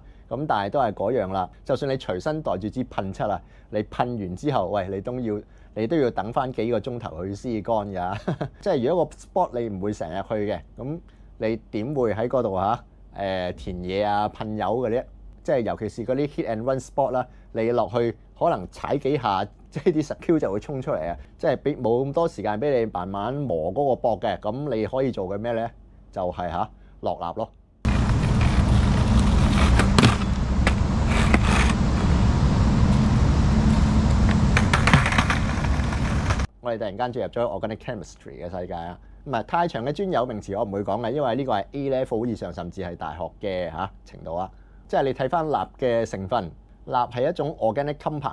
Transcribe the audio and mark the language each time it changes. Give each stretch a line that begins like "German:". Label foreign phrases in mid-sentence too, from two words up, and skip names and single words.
Cantonese: 咁但係都係嗰樣啦。就算你隨身袋住支噴漆你噴完之後，喂，你都要等翻幾個鐘頭去先乾㗎。即係如果個 spot 你唔會成日去嘅，咁你點會喺嗰度填嘢噴油嘅啫？即係尤其是嗰啲
English: hit and run spot
Cantonese: 啦，你落去可能踩幾下，即係啲石 Q 就會衝出嚟即係冇咁多時間俾你慢慢磨嗰個搏嘅。咁你可以做嘅咩咧？就係落蠟咯。我哋突然間進入咗
English: organic chemistry
Cantonese: 嘅世界唔係太長嘅專有名詞我唔會講嘅，因為呢個係
English: A level
Cantonese: 以上甚至係大學嘅程度即係你睇翻蠟嘅成分，蠟係一種
English: organic compound。